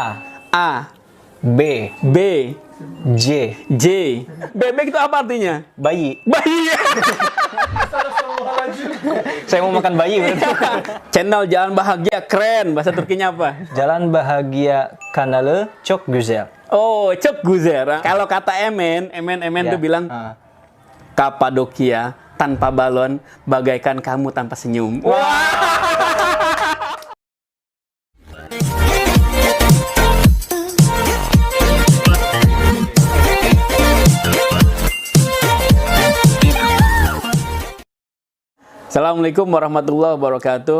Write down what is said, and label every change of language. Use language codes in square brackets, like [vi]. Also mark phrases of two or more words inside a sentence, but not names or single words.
[id] A, B, B, J, J. Bebek itu apa artinya? bayi. Bayi. Saya mau makan bayi berarti. Channel Jalan Bahagia keren. Bahasa Turkinya apa? [tr] Jalan Bahagia Kanalı çok güzel. Oh, çok güzel. [id] Kalau kata Emen Ya. tuh bilang Kapadokia tanpa balon bagaikan kamu tanpa senyum. [ar] السلام عليكم ورحمة الله وبركاته.